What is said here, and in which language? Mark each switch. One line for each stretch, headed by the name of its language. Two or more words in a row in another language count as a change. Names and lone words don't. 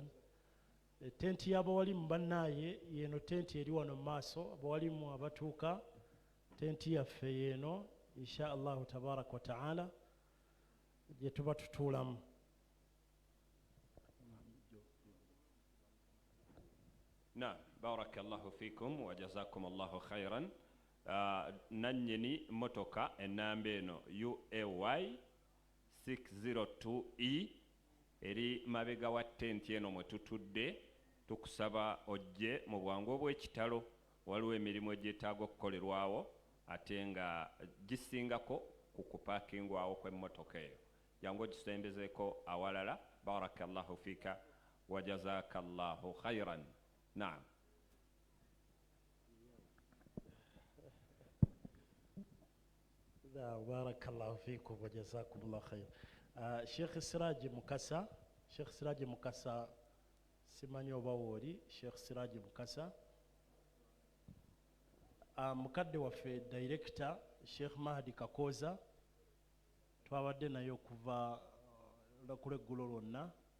Ganda: Tenti y'abawalimu bannaye yeno tenti eri wano mu maaso, abawalimu abatuuka tenti yaffe yeno
Arabic: إن شاء الله تبارك وتعالى
Ganda: gye tuba tutuulamu. Naam,
Arabic: بارك الله فيكم وجزاكم الله خيرا.
Ganda: Nannyini motoka ennamba eno UAY 602E eri mabega wa tenti eno mwe tutudde. Tukusaba ojje mu bwangu obw'ekitalo, waliwo emirimu egyetaaga okukolerwawo ate nga gisingako ku kupaakingwawo kw'emmotoka eyo. Jangu ogisembezeeko awalala.
Arabic: بارك الله فيك وجزاك الله خيرا.
Ganda: Naam.
Arabic: بارك الله فيكم وجزاكم الله خير.
Ganda: Sheikh Siraji Mukasa, Sheikh Siraji Mukasa simanyi oba wooli. Sheikh Siraji Mukasa, mukadde waffe director Sheikh Mahdi Kakoza twabadde naye okuva kulweggulo lwonna.